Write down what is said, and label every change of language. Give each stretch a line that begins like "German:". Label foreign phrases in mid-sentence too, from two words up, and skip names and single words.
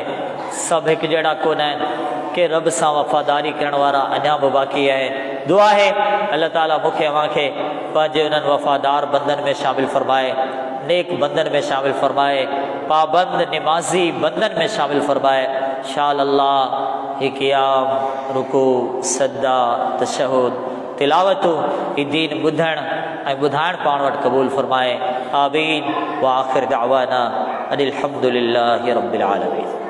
Sindhi: सभु हिकु जहिड़ा कोन आहिनि के रब सां वफ़ादारी करण वारा अञा बि बाक़ी आहे। दुआ है अल्लाह ताला मूंखे अव्हांखे पंहिंजे उन्हनि वफ़ादार बंदन में शामिल फरमाए, नेक बंदन में शामिल फरमाए, पाबंद नमाज़ी बंदन में शामिल फरमाए। शाल अल्लाह ही क़ियाम, रुकू, सजदा, तशहुद, तिलावतूं ही दीन ॿुधण ऐं ॿुधाइण पाण वटि क़बूल फरमाए। आमीन।
Arabic: وآخر دعوانا أن الحمد لله رب العالمين.